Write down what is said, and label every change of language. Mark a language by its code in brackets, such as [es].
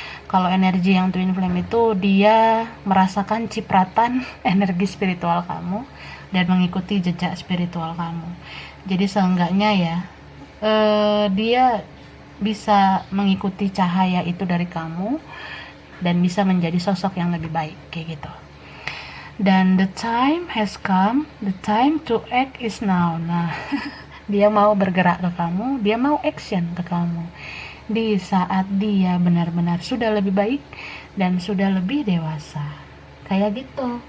[id] Kalau energi yang twin flame itu dia merasakan cipratan energi spiritual kamu dan mengikuti jejak spiritual kamu. Jadi seenggaknya ya dia bisa mengikuti cahaya itu dari kamu dan bisa menjadi sosok yang lebih baik, kayak gitu. Dan [en] the time has come, the time to act is now. [id] Nah, dia mau bergerak ke kamu, dia mau action ke kamu di saat dia benar-benar sudah lebih baik dan sudah lebih dewasa, kayak gitu.